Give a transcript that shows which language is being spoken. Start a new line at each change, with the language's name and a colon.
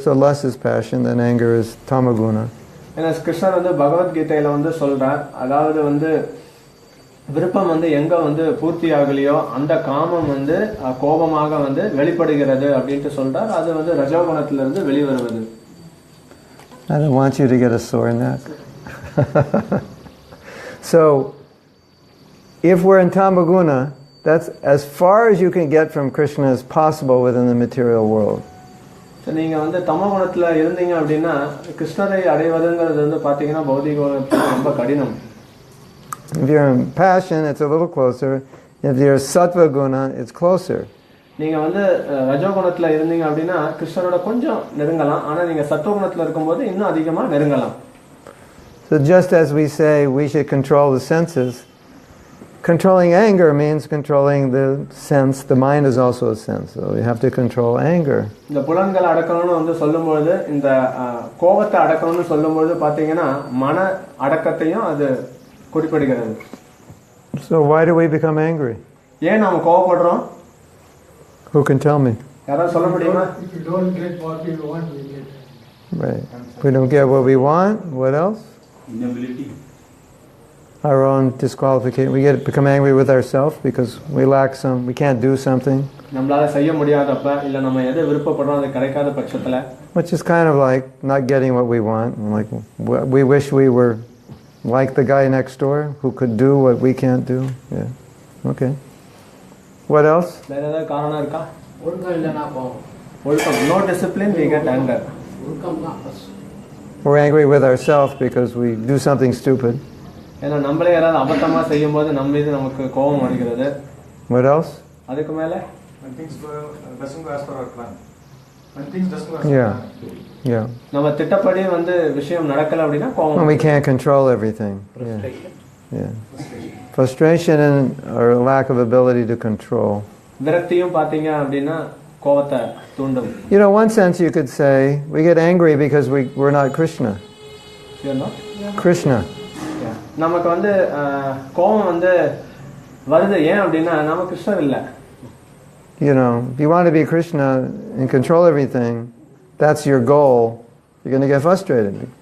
English: So lust is passion, then anger is tamaguna.
Tamil: ஏன்னா கிருஷ்ணர் வந்து பகவத்கீதையில வந்து சொல்றார், அதாவது வந்து விருப்பம் வந்து எங்க வந்து பூர்த்தி ஆகலையோ அந்த காமம் வந்து கோபமாக வந்து வெளிப்படுகிறது அப்படின்ட்டு சொல்றார். அது வந்து ரஜோகுணத்துல இருந்து வெளிவருவது.
English: I don't want you to get a sore neck. So, if we're in tamaguna, that's as far as you can get from Krishna as possible within the material world.
Tamil: நீங்க வந்து தமோ குணத்துல இருந்தீங்க அப்படின்னா கிருஷ்ணரை அடைவதுங்கிறது வந்து பாத்தீங்கன்னா பௌதிக ரொம்ப கடினம்.
English: If you're in passion, it's a little closer. If you're sattva guna, it's closer.
Tamil: நீங்க வந்து ரஜோகுணத்துல இருந்தீங்க அப்படின்னா கிருஷ்ணரோட கொஞ்சம் நெருங்கலாம். ஆனா நீங்க சத்துவகுணத்துல இருக்கும்போது இன்னும் அதிகமா நெருங்கலாம்.
English: So just as we say we should control the senses, controlling anger means controlling the sense. The mind is also a sense, so we have to control anger.
Tamil: இந்த புலன்களை அடக்கணும்னு வந்து சொல்லும்போது இந்த கோபத்தை அடக்கணும்னு சொல்லும்போது பாத்தீங்கன்னா மன அடக்கத்தையும் அது குறிப்பிடுகிறது.
English: So why do we become angry?
Tamil: ஏன் நாம கோபப்படுறோம்?
English: Who can tell me?
Tamil: யாராவது சொல்ல முடியுமா?
English: If you don't get what you want, we get. Right. If we don't get what we want, what else? Inability. Our own disqualification. We become angry with ourselves because we lack we can't do something.
Tamil: நம்மளால செய்ய முடியாதப்ப இல்ல நம்ம எதை விருப்பப்படுறோம் அது கிடைக்காத பட்சத்துல,
English: which is kind of like not getting what we want. Like we wish we were like the guy next door who could do what we can't do. Yeah. Okay. What else?
Tamil: வேற ஏதாவது காரணம் இருக்கா? ஒழுக்கம் இல்லைனா கோபம். ஒழுக்கம்.
English: No discipline, we get anger.
Tamil: ஒழுக்கம் தான்
English: first. We're angry with ourselves because we do something stupid.
Tamil: ஏன்னா நம்மளே யாராவது அபத்தமா செய்யும்போது நம்ம மீது நமக்கு கோபம் வருகிறது.
English: What else?
Tamil: அதுக்கு மேல
English: When things doesn't go as per our plan. When things doesn't go as per Yeah. our plan. Yeah.
Tamil: நம்ம திட்டப்படி வந்து விஷயம் நடக்கல அப்படின்னா
English: When
Tamil: கோபம்.
English: we can't control everything. Yeah. Yeah. Frustration and our lack of ability to control.
Tamil: விரக்தியும் பாத்தீங்க அப்படின்னா கோபத்தை தூண்டும்.
English: You know, one sense you could say we get angry because we're not Krishna. You know? Krishna.
Tamil: நமக்கு வந்து கோபம் வந்து வருது ஏன் அப்படின்னா நம்ம கிருஷ்ணர் இல்ல.
English: You know, if you want to be Krishna and control everything, that's your goal, you're going to get frustrated.